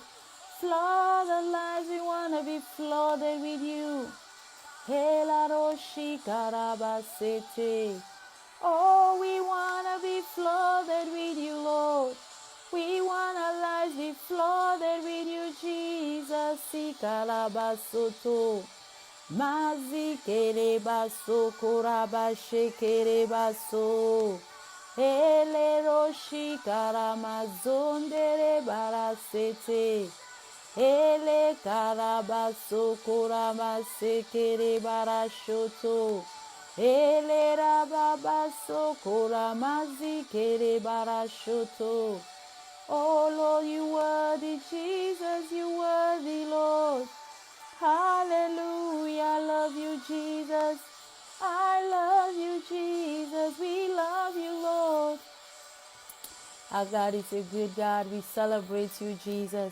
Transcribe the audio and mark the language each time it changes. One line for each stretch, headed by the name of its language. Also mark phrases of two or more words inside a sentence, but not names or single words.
English: Flood our lives, we want to be flooded with you. Oh, we want to be flooded with you, Lord. We want our lives be flooded with you, Jesus. Sikarabasoto. Mazikere baso koraba shekere baso. Ele roshi karamazondere barasete. Ele karabaso korama sekere barashoto. Ele rababaso korama zikere barashoto. Oh Lord, you worthy, Jesus, you worthy, Lord. Hallelujah, I love you, Jesus. I love you, Jesus. We love you, Lord. Our God is a good God. We celebrate you, Jesus.